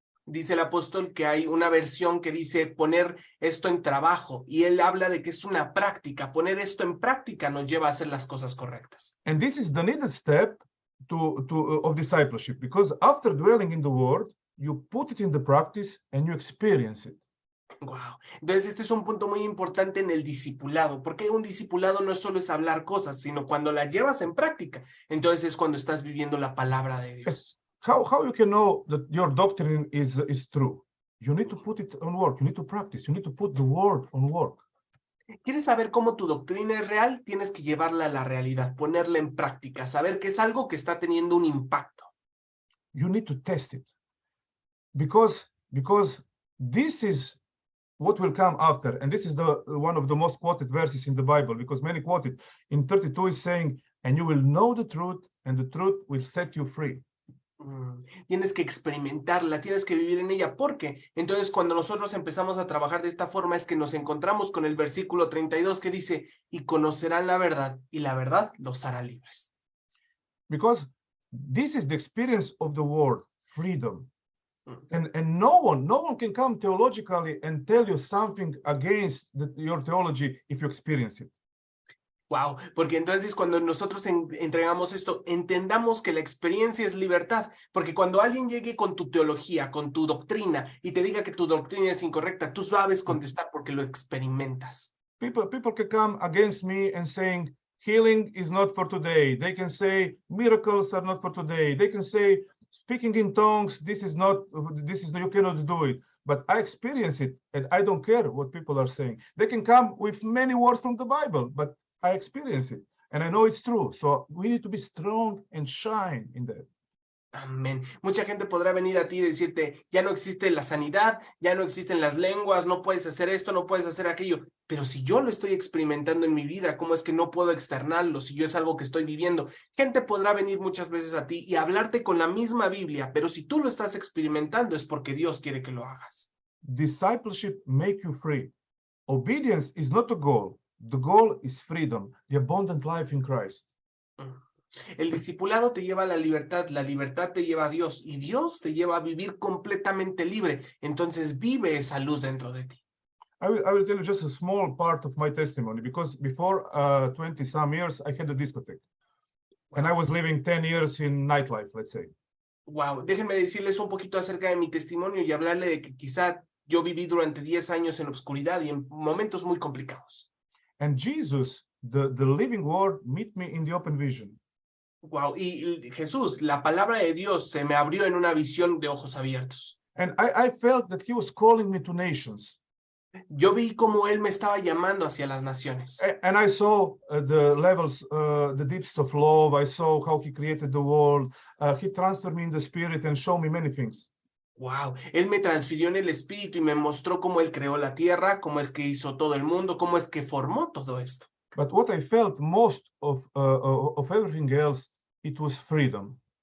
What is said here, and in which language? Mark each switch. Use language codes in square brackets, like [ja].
[es] Dice el apóstol que hay una versión que dice poner esto en trabajo, y él habla de que es una práctica. Poner esto en práctica nos lleva a hacer las cosas correctas. [en] And this is the needed step of discipleship, because after dwelling in the word, you put it in the practice and you experience it. Wow. [es] Entonces este es un punto muy importante en el discipulado, porque un discipulado no solo es hablar cosas, sino cuando las llevas en práctica, entonces es cuando estás viviendo la palabra de Dios. [en] How you can know that your doctrine is true? You need to put it on work. You need to practice. You need to put the word on work. [es] ¿Quieres saber cómo tu doctrina es real? Tienes que llevarla a la realidad, ponerla en práctica, saber que es algo que está teniendo un impacto. [en] You need to test it, because this is what will come after, and this is one of the most quoted verses in the Bible, because many quote it. In 32 is saying, and you will know the truth, and the truth will set you free. [es] Tienes que experimentarla, tienes que vivir en ella, porque entonces cuando nosotros empezamos a trabajar de esta forma es que nos encontramos con el versículo 32 que dice, y conocerán la verdad, y la verdad los hará libres. [en] Because this is the experience of the word, freedom. And no one can come theologically and tell you something against your theology if you experience it. [es] Wow, porque entonces cuando nosotros entregamos esto, entendamos que la experiencia es libertad, porque cuando alguien llegue con tu teología, con tu doctrina, y te diga que tu doctrina es incorrecta, tú sabes contestar porque lo experimentas. [en] People can come against me and saying, healing is not for today. They can say, miracles are not for today. They can say, speaking in tongues, you cannot do it. But I experience it, and I don't care what people are saying. They can come with many words from the Bible, but I experience it, and I know it's true. So we need to be strong and shine in that. [es] Amén. Mucha gente podrá venir a ti y decirte, ya no existe la sanidad, ya no existen las lenguas, no puedes hacer esto, no puedes hacer aquello. Pero si yo lo estoy experimentando en mi vida, ¿cómo es que no puedo externarlo si yo es algo que estoy viviendo? Gente podrá venir muchas veces a ti y hablarte con la misma Biblia, pero si tú lo estás experimentando es porque Dios quiere que lo hagas. [en] Discipleship make you free. Obedience is not a goal. The goal is freedom, the abundant life in Christ. [es] El discipulado te lleva a la libertad te lleva a Dios y Dios te lleva a vivir completamente libre. Entonces vive esa luz dentro de ti. [en] I will tell you just a small part of my testimony, because before 20 some years, I had a discotheque. And I was living 10 years in nightlife, let's say. [es] Wow, déjenme decirles un poquito acerca de mi testimonio y hablarle de que quizá yo viví durante 10 años en la oscuridad y en momentos muy complicados. [en] And Jesus, the living word, met me in the open vision. [es] Wow, y Jesús, la palabra de Dios se me abrió en una visión de ojos abiertos. [en] And I felt that he was calling me to nations. [es] Yo vi cómo él me estaba llamando hacia las naciones. [en] And I saw the levels, the depths of love. I saw how he created the world. He transferred me in the spirit and showed me many things. [es] Wow, él me transfirió en el espíritu y me mostró cómo él creó la tierra, cómo es que hizo todo el mundo, cómo es que formó todo esto. [en] But what I felt most of everything else, it was freedom.